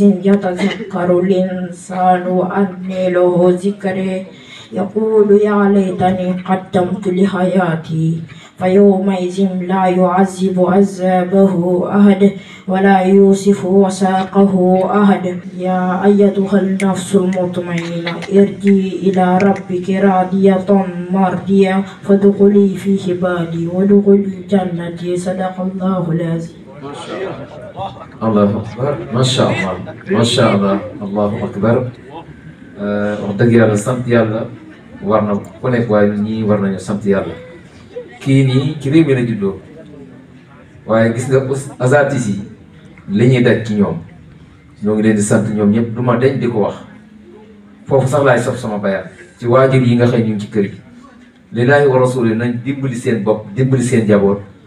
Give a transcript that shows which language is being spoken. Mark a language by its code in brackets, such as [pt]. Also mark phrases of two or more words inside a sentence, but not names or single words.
[ar] يتذكر الإنسان وأنى له ذكري يقول يا ليتني قدمت لحياتي فيومئذ لا يعذب عذابه أحد ولا يوصف وثاقه أحد يا أيتها النفس المطمئنة ارجعي إلى ربك راضية مرضية فادخلي في عبادي وادخلي جنتي صدق الله العظيم. الله أكبر ما شاء الله ما شاء الله الله أكبر. [wo] wax dëgg yàlla sant yàlla war na ku nekk waaye ñii war nañu sant yàlla kii nii ci réew mi la juddoo waaye gis nga asatis yi li ñuy daj ci ñoom ñoo ngi leen di sant ñoom ñëpp du ma deñ di ko wax foofu sax laay sof sama bayaat ci waajur yi nga xëy ñu ngi ci kër gi [ar] لله ورسوله [wo] nañ dimbali seen bopp dimbali seen jaboot